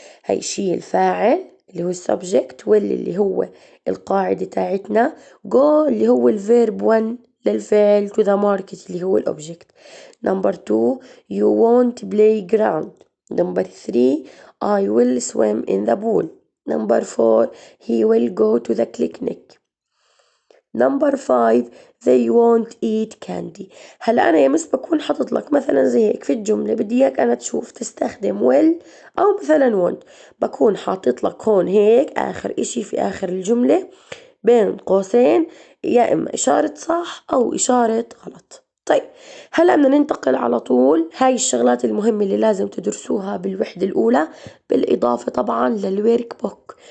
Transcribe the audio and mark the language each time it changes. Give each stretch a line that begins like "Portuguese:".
Arabic: هاي she الفاعل اللي هو subject، اللي هو القاعدة تاعتنا، go اللي هو الفيرب 1 للفعل،
English: to the market
Arabic: اللي هو الأوبجكت.
English: number 2 you won't play ground. number 3 I will swim in the pool. number 4 he will go to the clinic. number 5 they won't eat candy.
Arabic: هلا أنا يا مس بكون حاطط لك مثلا زي هيك في الجملة، بدي إياك أنا تشوف تستخدم will أو مثلا won't. بكون حاطط لك هون هيك آخر إشي في آخر الجملة بين قوسين، يا إما إشارة صح أو إشارة غلط. طيب هلا بدنا ننتقل على طول، هاي الشغلات المهمة اللي لازم تدرسوها بالوحدة الأولى، بالإضافة طبعا للورك بوك.